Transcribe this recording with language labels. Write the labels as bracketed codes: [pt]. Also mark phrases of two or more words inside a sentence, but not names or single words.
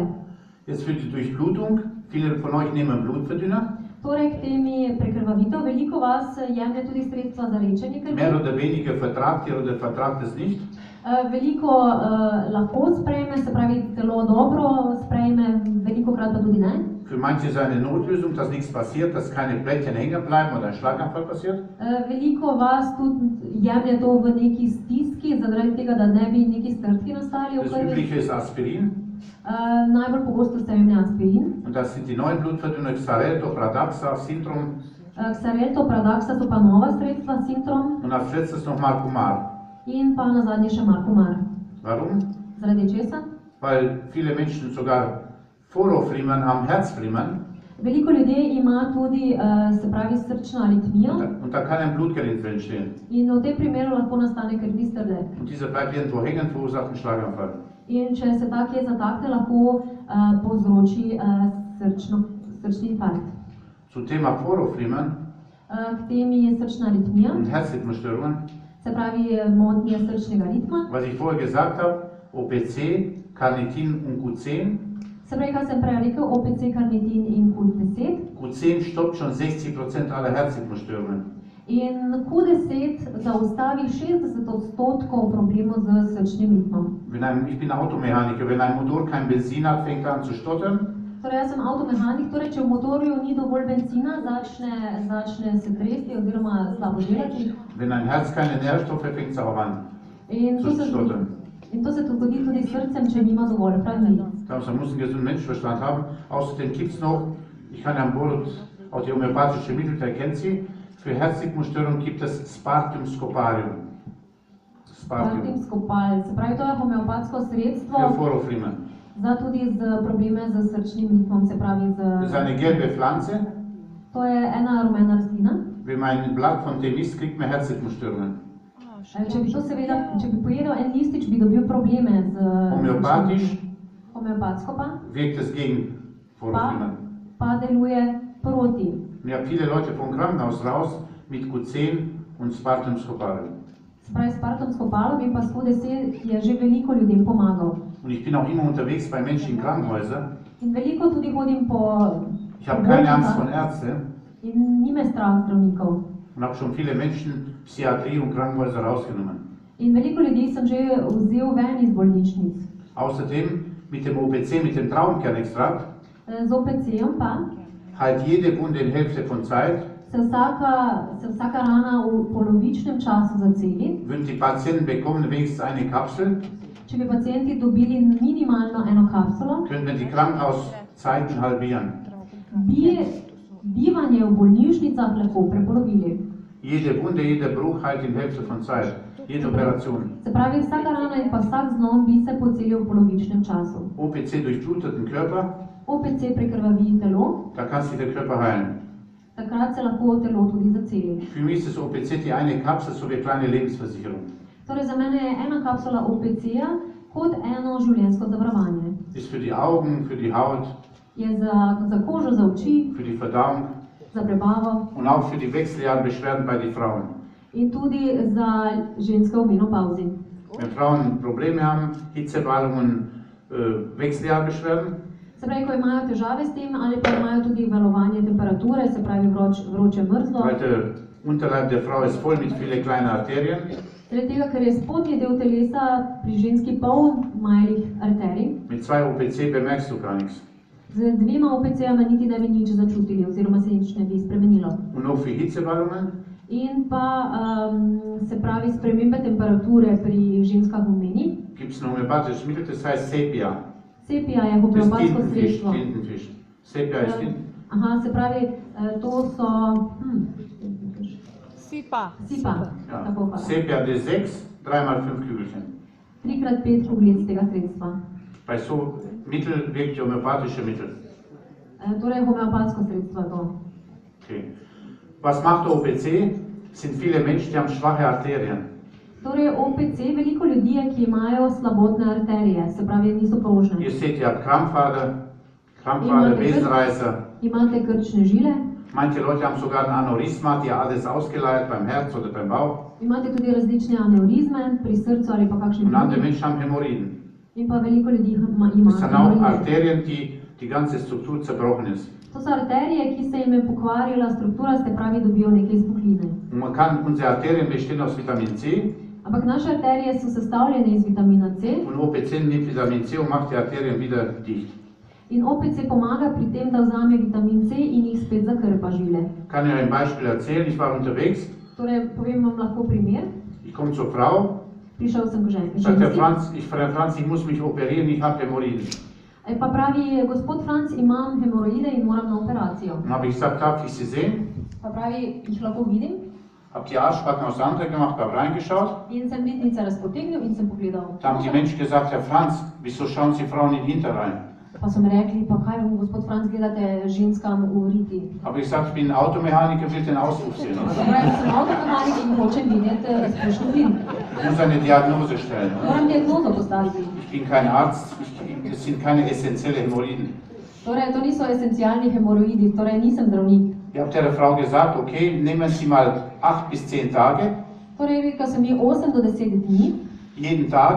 [de] Jetzt für die Durchblutung, viele von euch nehmen Blutverdünner, [sl] Torej k temi prekrvavitev, veliko vas jemlje tudi sredstva za rečenje krvi. [de] mehr oder weniger vertragt ihr oder vertragt es nicht. [sl] Veliko lahko sprejme, se pravi telo dobro sprejme, veliko krat pa tudi ne. [de] Für manche ist eine Notlösung, dass nichts passiert, dass keine Plättchen hängen bleiben oder ein Schlaganfall passiert. [sl] Veliko vas tudi jemlje to v neki stiski, zaradi tega, da ne bi neki strdki nastali v [de] Das [sl] krvi. [de] übliche ist Aspirin. [sl] Najbolj pogosto se jemlje aspirin. [de] Und das sind die neuen Blutverdünner, Xarelto, Pradaxa, Sintrom [sl] Xarelto, Pradaxa so pa nova sredstva, Sintrom [de] und als letztes noch Marcumar. [sl] in pa nazadnje še Marcumar. [de] Warum? [sl] Zaradi česa? [de] Weil viele Menschen sogar Vorhofflimmern haben, Herzflimmern. [sl] Veliko ljudi ima tudi, se pravi, srčno aritmijo [de] Und da kann ein Blutgerinnsel entstehen. [sl] in v tem primeru lahko nastane krvni strdek. [de] Und dieser bleibt irgendwo hängen, verursacht einen Schlaganfall. [sl] In če se ta kje zatakne, lahko povzroči srčni infarkt. [de] Zum Thema Vorhofflimmern [sl] K temi je srčna aritmija, [de] und Herzrhythmusstörungen, [sl] se pravi motnje srčnega ritma. [de] was ich vorher gesagt habe, OPC, Carnitin und Q10. [sl] Se pravi, kaj sem prej rekel, OPC, karnitin in Q10. [de] Q10 stoppt schon 60% aller Herzrhythmusstörungen. [sl] In Q10 zaustavi 60% problemov z srčnim ritmom. [de] Ich bin Automechaniker, wenn ein Motor kein Benzin hat, fängt er an zu stottern. [sl] Torej, jaz sem avtomehanik, torej, če v motorju ni dovolj benzina, začne se tresti oziroma slabo delati. [de] Wenn ein Herz keine Nährstoffe, fängt es auch an [sl] In [de] zu stottern. [sl] to se zgodi tudi s srcem, če nima dovolj hranil. [de] Da muss ein gesunden Menschenverstand haben. Außerdem gibt es noch, ich kann an Bord, auch die homöopathische Mittel, der kennt sie, für Herzrhythmusstörungen gibt es Spartium scoparium. [sl] Spartium scopal, se pravi, to je homeopatsko sredstvo [de] Für Vorhofflimmern. [sl] za tudi z probleme z srčnim ritmom, se pravi [de] Das ist eine gelbe Pflanze. [sl] to je ena rumena rastlina. [de] Wenn man ein Blatt von dem isst, kriegt man Herzrhythmusstörungen. [sl] Če bi to seveda, če bi pojedel en listič, bi dobil probleme z [de] Homöopathisch [sl] homeopatsko [de] wirkt es gegen Vorhofflimmern. [sl] pa deluje proti. [de] Und ich habe viele Leute vom Krankenhaus raus mit Q10 und Spartium scoparium. [sl] Se pravi, s Spartium scopalom in pa s Q10 je že veliko ljudem pomagal. [de] Und ich bin auch immer unterwegs bei Menschen in Krankenhäusern. [sl] In veliko tudi hodim po [de] Ich habe keine Angst vor Ärzten [sl] in ni me strah zdravnikov. [de] und habe schon viele Menschen, Psychiatrie und Krankenhäuser rausgenommen. [sl] In veliko ljudi sem že vzel ven iz bolnišnic. [de] Außerdem mit dem OPC, mit dem Traubenkernextrakt, [sl] Z OPC-jem pa [de] heilt jede Wunde in Hälfte von Zeit. [sl] se vsaka rana v polovičnem času zaceli. [de] Wenn die Patienten bekommen wenigstens eine Kapsel, [sl] Če bi pacienti dobili minimalno eno kapsulo, [de] können wir die Krankenhauszeiten halbieren. [sl] bi bivanje v bolnišnicah lahko prepolovili. [de] Jede Wunde, jeder Bruch heilt in Hälfte von Zeit. Jede Operation. [sl] Se pravi, vsaka rana in pa vsak zlom bi se pocelil v polovičnem času. [de] OPC durchblutet den Körper, [sl] OPC prekrvavi telo, [de] da kann sich der Körper heilen. [sl] takrat se lahko telo tudi zaceli. [de] Für mich ist das OPC die eine Kapsel, so wie eine kleine Lebensversicherung. [sl] Torej, za mene je ena kapsula OPC-ja kot eno življenjsko zavarovanje. [de] Ist für die Augen, für die Haut, [sl] Je za kožo, za oči, [de] für die Verdauung [sl] za prebavo [de] und auch für die Wechseljahrbeschwerden bei den Frauen. [sl] in tudi za ženske v menopauzi. [de] Wenn Frauen Probleme haben, Hitzewallungen, Wechseljahrbeschwerden, [sl] Se pravi, ko imajo težave s tem ali pa imajo tudi valovanje temperature, se pravi vroče mrzlo, [de] weil der Unterleib der Frau ist voll mit vielen kleinen Arterien. [sl] Zaradi tega, ker je spodnji del telesa pri ženski poln malih arterij, [de] Mit 2 OPC bemerkst du gar nichts. [sl] z dvema OPC-jama niti ne bi nič začutili oziroma se nič ne bi spremenilo. [de] Und noch für Hitzewallungen. [sl] In pa se pravi spremembe temperature pri ženskah v meni. [de] Gibt es ein homöopathisches Mittel, das heißt Sepia. [sl] Sepia je [de] Das ist [sl] homeopatsko [de] Tintenfisch. [sl] sredstvo. [de] Tintenfisch. Sepia ist Tinten. [sl] Aha, se pravi, to so Sipa. sipa, Ja. tako hvala. [de] Sepia D6, 3x5 Kügelchen. [sl] 3x5 kuglic tega sredstva. [de] Bei so Mittel wirklich homöopathische Mittel. [sl] Torej homeopatsko sredstvo je to. [de] Okay. Was macht der OPC? Sind viele Menschen, die haben schwache Arterien. [sl] Torej OPC, veliko ljudi je, ki imajo slabotne arterije, se pravi, niso prožne. [de] Ihr seht, ihr habt Krampfader, Immer Besenreißer. [sl] Imate krčne žile, [de] Manche Leute haben sogar ein Aneurysma, die alles ausgeleiert beim Herz oder beim Bauch. [sl] imate tudi različne aneurizme pri srcu ali pa kakšni [de] Und andere [sl] drugi. [de] Menschen haben Hämorrhoiden. [sl] In pa veliko ljudi ima [de] Das sind auch [sl] hemoroide. [de] Arterien, die die ganze Struktur zerbrochen ist. [sl] To so arterije, ki se jim je pokvarila struktura, se pravi, dobijo neke izpukline. [de] Und man kann, unsere Arterien bestehen aus Vitamin C [sl] Ampak naše arterije so sestavljene iz vitamina C [de] und OPC nimmt Vitamin C und macht die Arterien wieder dicht. [sl] in OPC pomaga pri tem, da vzame vitamin C in jih spet zakrpa žile. [de] Ich kann Ihnen ein Beispiel erzählen, ich war unterwegs, [sl] Torej, povem vam lahko primer. [de] ich komme zur Frau, [sl] Prišel sem k ženski. [de] sagt der Franz, ich muss mich operieren, ich habe Hämorrhoiden. [sl] Pa pravi, gospod Franc, imam hemoroide in moram na operacijo. [de] Dann habe ich gesagt, darf ich Sie sehen? [sl] Pa pravi, jih lahko vidim. [de] Habe die Arschbacken auseinander gemacht, habe reingeschaut. [sl] In sem vidnice razpotegnil in sem pogledal. [de] Da haben die Menschen gesagt, Herr Franz, wieso schauen Sie Frauen in den Hinter rein? [sl] Pa so mi rekli, pa kaj, gospod Franc, gledate ženskam v riti. [de] Aber ich sagte, ich bin Automechaniker, will den Ausruf sehen. [sl] Pa pravi, sem avtomehanik in hočem videti izpušni plin. [de] Ich muss eine Diagnose stellen. [sl] Moram diagnozo postaviti. [de] Ich bin kein Arzt, es sind keine essentiellen Hämorrhoiden. [sl] Torej, to niso esencialni hemoroidi, torej nisem zdravnik. [de] Ich habe der Frau gesagt, okay, nehmen Sie mal 8 bis 10 Tage, [sl] Torej, rekel sem ji 8 do 10 dni, [de] jeden Tag,